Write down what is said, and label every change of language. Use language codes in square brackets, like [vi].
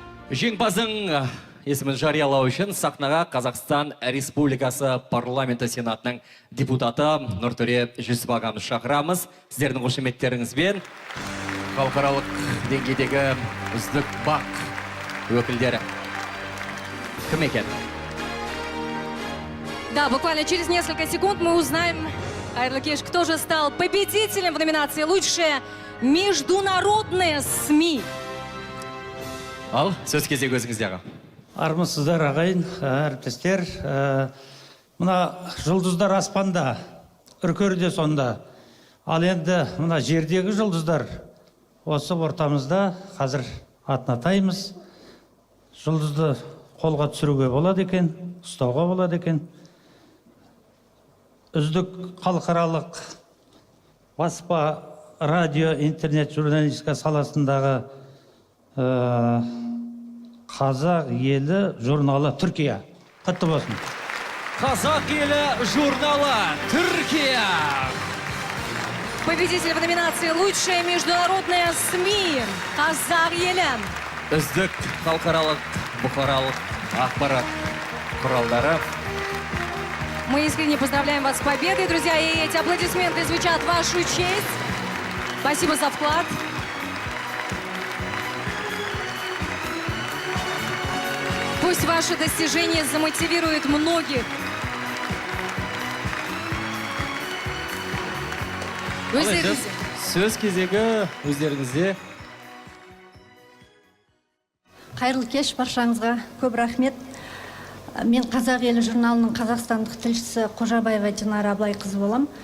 [kk] Жеңімпаздың есімін жариялау үшін сахнаға Қазақстан Республикасы парламенті сенатының депутаты Нұртөре Жүсіп ағамыз шақырамыз. Сіздердің қошеметтеріңізбен халықаралық деңгейдегі үздік бақ өкілдері. Кім екен? [ru] Да, буквально через несколько секунд мы узнаем, [kk] Қайырлы кеш, [ru] кто же стал победителем в номинации «Лучшая международная СМИ». [kk] Ал, сөз кезегі өзіңіздегі. Армысыздар ағайын, әріптестер. Мына жұлдыздар аспанда, үркерде сонда. Ал енді мына жердегі жұлдыздар осы ортамызда қазір атнатаймыз. Жұлдызды қолға түсіруге болады екен, ұстауға болады екен. Үздік халықаралық баспа, радио, интернет, журналистика саласындағы Қазақ елі журналы Түркия. Құтты болсын. Қазақ елі журналы Түркия. [ru] Победитель в номинации «Лучшая международная СМИ» Қазақ елі. [kk] Үздік халықаралық бұқаралық ақпарат құралдары. [ru] Мы искренне поздравляем вас с победой, друзья, и эти аплодисменты звучат в вашу честь. Спасибо за вклад. Пусть ваше достижение замотивирует многих. [kk] Сөз кезегі өздеріңізде. Қайырлы кеш баршаңызға, көп рахмет. Мен Қазақ елі журналының қазақстандық тілшісі Қожабаева Динара Абылайқызы болам.